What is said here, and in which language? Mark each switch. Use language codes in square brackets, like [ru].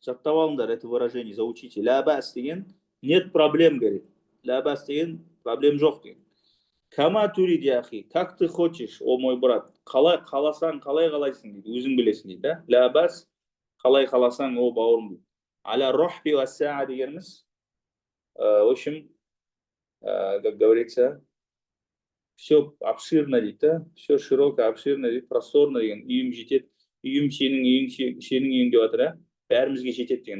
[kk] Жаттап алыңдар [ru] это выражение, заучите. Лябас деген нет проблем, говорит. [kk] Лябас деген проблем жоқ деген. [ar] Кама турид яхи. [ru] Как ты хочешь, о мой брат? [kk] Қалай қаласаң, қалай қалайсың дейді. Өзің білесің дейді, да? Лябас. Қалай қаласаң, о бауырым дейді. [ar] Аля рохби ва саа дегеніміз. [ru] В общем, как говорится, все обширно дейді, да? Все широко, обширно дейді, просторно деген. [kk] Үйім жетеді. Үйім сенің үйің деп жатыр, бәрімізге жетеді деген.